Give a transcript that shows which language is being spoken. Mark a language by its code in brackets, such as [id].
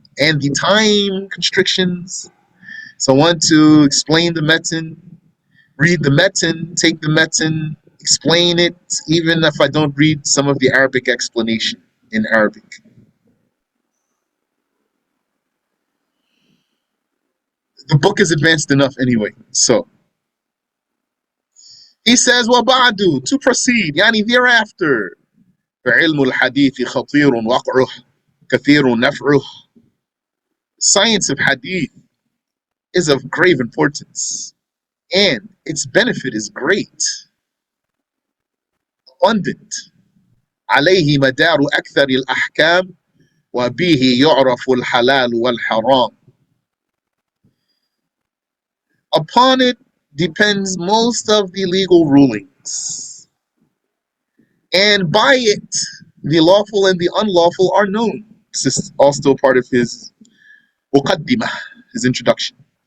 [en] and the time constrictions. So I want to explain the metin, read the metin, take the metin, explain it, even if I don't read some of the Arabic explanation in Arabic. The book is advanced enough anyway. So he says, [ar] وَبَعْدُ, [en] to proceed, [ar] يعني [en] thereafter, [ar] فَعِلْمُ الْحَدِيثِ خَطِيرٌ وَقْعُهُ كَثِيرٌ نَفْعُهُ. [en] Science of hadith is of grave importance, and its benefit is great, abundant. [ar] عليه مدار أكثر الأحكام وبه يعرف الحلال والحرام. [en] Upon it depends most of the legal rulings, and by it the lawful and the unlawful are known. This is also part of his مقدمة, his introduction.